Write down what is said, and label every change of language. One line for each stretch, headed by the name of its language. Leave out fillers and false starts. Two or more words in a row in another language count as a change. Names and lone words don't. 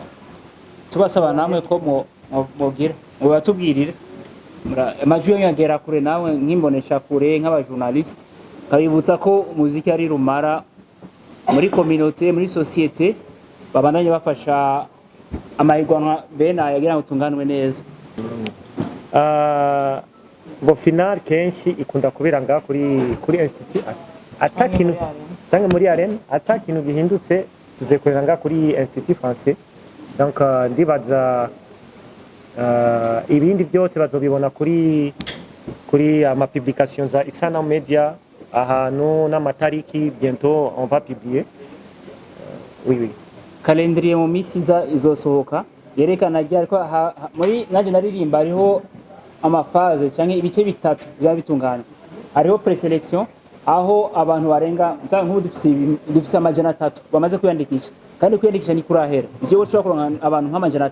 Rundi: tubasaba namwe ko mugira ngo batubwirire amajwi yo yagera kure nawe nk'imbonesha kure nk'abajournaliste kabibutsa ko umuziki ari rumara muri communauté muri société babandanye bafasha amahirwanwa bene ayagira ngo tunganwe neza ngo final kenshi ikunda kubera ngaha kuri institut atakintu cyangwa muri arena atakintu gihindutse tuzekorera ngaha kuri
French: institut français
Rundi: donc ndibaza ibindi byose bazobibona kuri ama publication za Isana Media ahantu n'amatariki
French: bientôt on va publier oui
Rundi: calendrier mu minsi izosohoka yerekana ryari ko muri Nanjye Ndaririmba hariho amafaze cyangwa ibice bitatu bya bitungana hariho preselection aho abantu barenga nk'ubu dufise amajana 3 bamaze kwiyandikisha kandi kwiyandikisha ni kurahera ivyo ushobora kuronka abantu nk'amajana